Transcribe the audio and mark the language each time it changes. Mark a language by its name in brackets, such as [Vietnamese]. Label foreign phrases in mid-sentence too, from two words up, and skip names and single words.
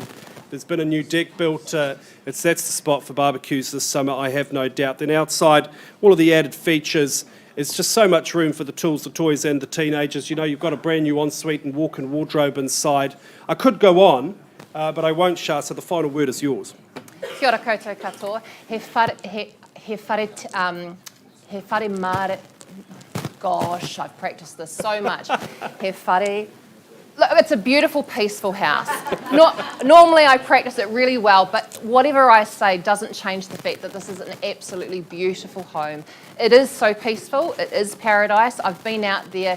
[English] There's been a new deck built. That's the spot for barbecues this summer, I have no doubt. Then outside, all of the added features. It's just so much room for the tools, the toys and the teenagers. You know, you've got a brand new ensuite and walk-in wardrobe inside. I could go on, but I won't, Shah, so the final word is yours. [Māori] Kia ora koutou katoa. He whare mare... [English] Gosh, I've practiced this so much. [Māori] He whare... [English] Look, it's a beautiful, peaceful house. Normally I practice it really well, but whatever I say doesn't change the fact that this is an absolutely beautiful home. It is so peaceful. It is paradise. I've been out there.